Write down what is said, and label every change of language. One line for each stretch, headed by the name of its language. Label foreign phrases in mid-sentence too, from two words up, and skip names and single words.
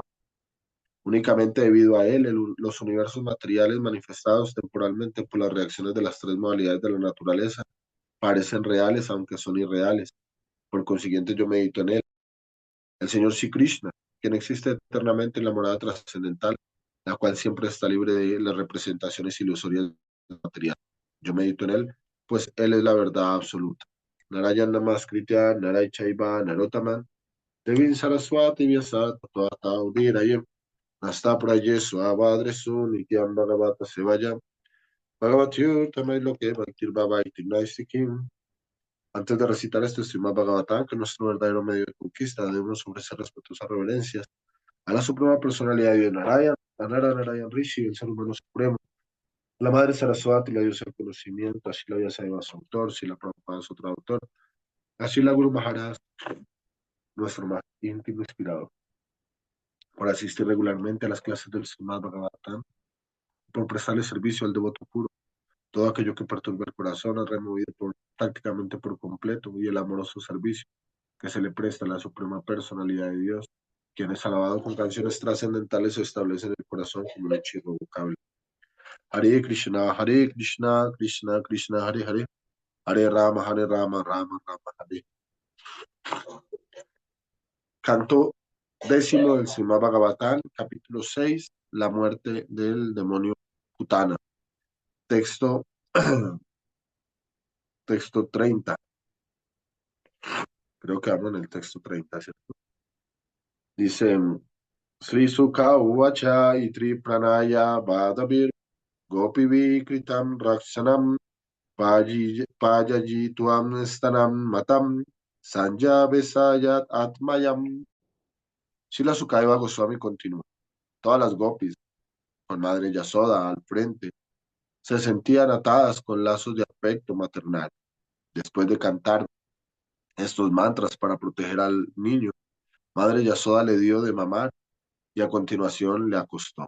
Spanish: Únicamente debido a él, los universos materiales manifestados temporalmente por las reacciones de las tres modalidades de la naturaleza parecen reales, aunque son irreales. Por consiguiente, yo medito en él. El Señor Sri Krishna, quien existe eternamente en la morada trascendental, la cual siempre está libre de las representaciones ilusorias materiales. Yo medito en él, pues él es la verdad absoluta.
Sanskrit: Narayana Namaskritya, Naray Chaiva, Narotaman, Devin Saraswati Vyasat, Tata Udirayem, hasta Prayesu, Abadresu, Nityam Bhagavata Sevaya, Bhagavatyur, Tamay Loke, Bhaktir Baba Itinaistikim.
Spanish: Antes de recitar este Srimad Bhagavatam, que es nuestro verdadero medio de conquista, debemos ofrecer respetuosas reverencias a la Suprema Personalidad de Dios Narayana, a Narayan Rishi, el ser humano supremo, a la Madre Saraswati, la diosa del conocimiento, así la Vyasayeva su autor, si la Prabhupada su traductor, así la Guru Maharaj, nuestro más íntimo inspirador, por asistir regularmente a las clases del Srimad Bhagavatam, por prestarle servicio al devoto puro. Todo aquello que perturba el corazón es removido prácticamente por completo y el amoroso servicio que se le presta a la Suprema Personalidad de Dios, quien es alabado con canciones trascendentales, se establece en el corazón como un hecho irrevocable.
Sanskrit: Hare Krishna, Hare Krishna, Krishna Krishna, Hare Hare, Hare Rama, Hare Rama, Rama Rama, Hare.
Spanish: Canto décimo del Srimad Bhagavatam, capítulo 6, la muerte del demonio Putana. Texto, texto 30. Creo que hablo en el texto 30, ¿cierto? Dice,
Sanskrit: Sri Sukha Uvacha Itri Pranaya Badabir Gopi Kritam Rakshanam Pajaji Tuam Stanam Matam Sanja Besayat Atmayam.
Spanish: Srila Sukadeva Goswami continúa. Todas las gopis, con Madre Yasoda al frente, se sentían atadas con lazos de afecto maternal. Después de cantar estos mantras para proteger al niño, Madre Yasoda le dio de mamar y a continuación le acostó.